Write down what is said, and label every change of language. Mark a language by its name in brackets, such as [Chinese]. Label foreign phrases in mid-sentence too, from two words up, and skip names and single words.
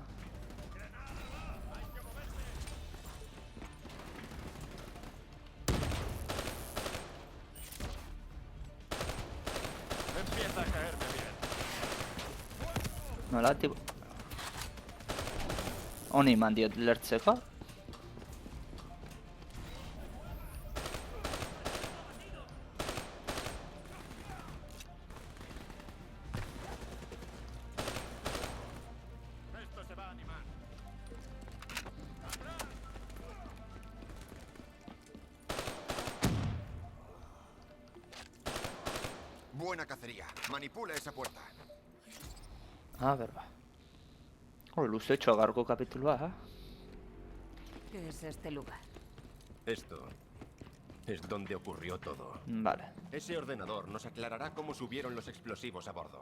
[Spanish] Empieza a caerme bien. [Basque] Nola, tipo... Honi eman diot lertzeko. [Spanish] Esto se va a animar. Buena cacería. Manipula esa puerta. [Basque] Berba. Luzetxo gaurko kapitulua, ha? [Spanish] ¿Qué es este lugar? Esto es donde ocurrió todo. Vale. Ese ordenador nos aclarará cómo subieron los explosivos a bordo.